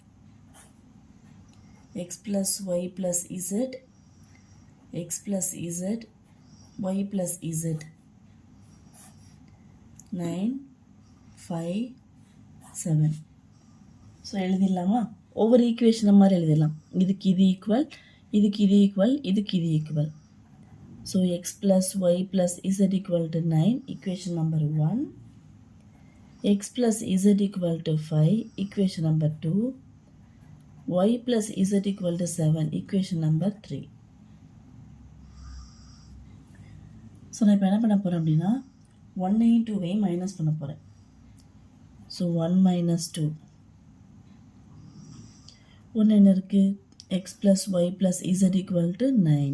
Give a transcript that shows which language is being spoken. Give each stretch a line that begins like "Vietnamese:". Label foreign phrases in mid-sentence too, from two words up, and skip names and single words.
Tamil: x + y + z, x + z, y + z 9 5 7. ஸோ எழுதிடலாமா? ஒவ்வொரு ஈக்குவேஷன் மாதிரி எழுதிடலாம். இதுக்கு இது ஈக்குவல், இதுக்கு இது ஈக்குவல், இதுக்கு இது ஈக்குவல்.
English: ஸோ x + y + z = 9, equation number 1. x + z = 5, equation number 2. y + z = 7, equation number 3.
Tamil: ஸோ நான் இப்போ என்ன பண்ண போகிறேன் அப்படின்னா 1ஐயும் 2ஐயும் மைனஸ் பண்ண போகிறேன். ஸோ 1 - 2. 1 என்ன இருக்குது, x + y + z = 9.